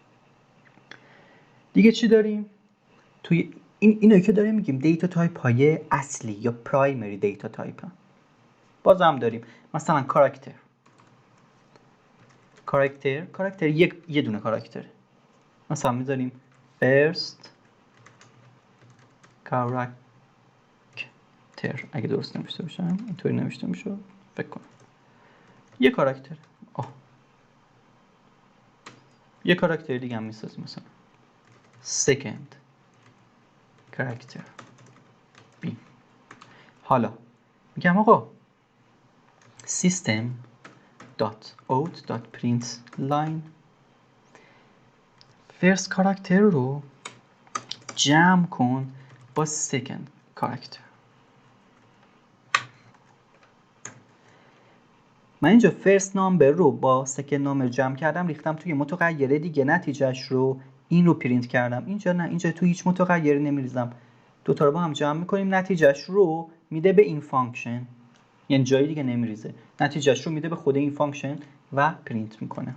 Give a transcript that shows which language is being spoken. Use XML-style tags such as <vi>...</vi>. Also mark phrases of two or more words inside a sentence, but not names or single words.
<fa>دیگه چی داریم؟ توی اینو که داریم میگیم</fa> <en>data type</en> <fa>های اصلی یا</fa> <en>primary data type</en> <fa>ها. باز هم داریم مثلا کاراکتر یه دونه کاراکتره. مثلا میذاریم</fa> <en>first character</en> <fa>اگه درست نوشته باشم اینطوری نوشته میشه فکر کنم یه کاراکتر. یه کاراکتر دیگه هم میسازیم مثلا</fa> <en>second character b.</en> <fa>حالا میگم آقا</fa> <en>system .out.println first character</en> <fa>رو جمع کن با</fa> <en>second character.</en> <fa>من اینجا</fa> <en>first number</en> <fa>رو با</fa> <en>second number</en> <fa>جمع کردم ریختم توی متغیر دیگه. نتیجهش رو این رو پرینت کردم. اینجا نه، اینجا توی هیچ متغیری نمیریزم. دوتا رو با هم جمع میکنیم نتیجهش رو میده به این فانکشن. یعنی جای دیگه نمیریزه. نتیجهش رو میده به خود این فانکشن و پرینت میکنه.</fa>